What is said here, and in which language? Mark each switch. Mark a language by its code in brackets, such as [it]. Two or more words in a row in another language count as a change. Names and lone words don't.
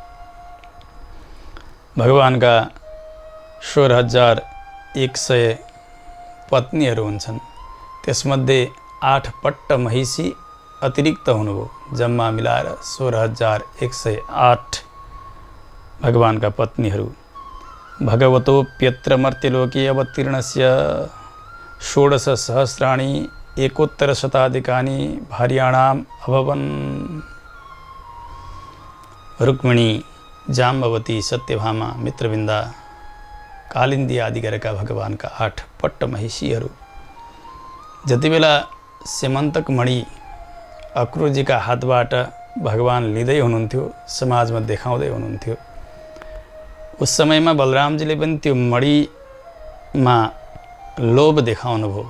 [ne] भगवानका 16,100 पत्नीहरू हुन्छन्। त्यसमध्ये 8 पट्ट महिषी अतिरिक्त हुनुभयो। जम्मा मिलाएर 16,108 भगवानका पत्नीहरू। [sa] भगवतोऽप्यत्र मर्त्यलोके अवतीर्णस्य 16 सहस्राणि एकोत्तर शताधिकानि भार्याणाम् अभवन्। [ne] रुक्मिणी, जाम्बवती, सत्यभामा, मित्रविन्दा, कालिन्दी आदि गरेका भगवानका 8 पट्ट महिषीहरू। जति बेला सेमन्तक मणि अक्रूरजीका हातबाट भगवान लिँदै हुनुहुन्थ्यो, समाजमा देखाउँदै हुनुहुन्थ्यो, उस समयमा बलरामजीले पनि त्यो मणिमा लोभ देखाउनु भयो।